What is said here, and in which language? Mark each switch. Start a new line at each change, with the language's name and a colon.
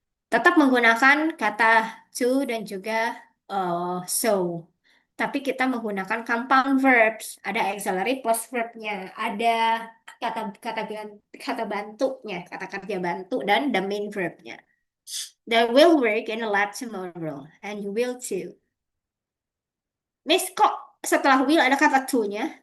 Indonesian: Tetap menggunakan kata to dan juga so. Tapi kita menggunakan compound verbs. Ada auxiliary plus verbnya. Ada kata kata bantunya, kata kerja bantu dan the main verbnya.
English: They will work in the lab tomorrow and you will too.
Indonesian: Miss, kok setelah will ada kata to-nya?